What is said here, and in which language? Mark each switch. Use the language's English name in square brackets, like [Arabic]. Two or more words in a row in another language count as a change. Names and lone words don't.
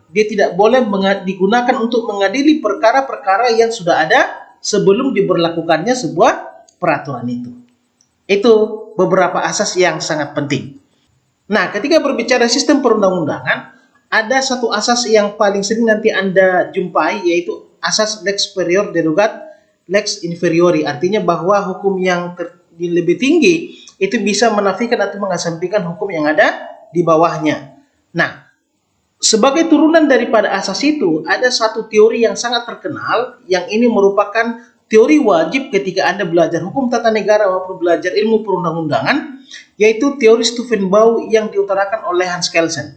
[Indonesian] Dia tidak boleh digunakan untuk mengadili perkara-perkara yang sudah ada sebelum diberlakukannya sebuah peraturan itu. Itu beberapa asas yang sangat penting. Nah, ketika berbicara sistem perundang-undangan, ada satu asas yang paling sering nanti Anda jumpai, yaitu asas [Latin] lex superior derogat lex inferiori. [Indonesian] Artinya bahwa hukum yang lebih tinggi itu bisa menafikan atau mengesampingkan hukum yang ada di bawahnya. Nah, sebagai turunan daripada asas itu, ada satu teori yang sangat terkenal, yang ini merupakan teori wajib ketika Anda belajar hukum tata negara maupun belajar ilmu perundang-undangan, yaitu teori Steuvenbau yang diutarakan oleh Hans Kelsen.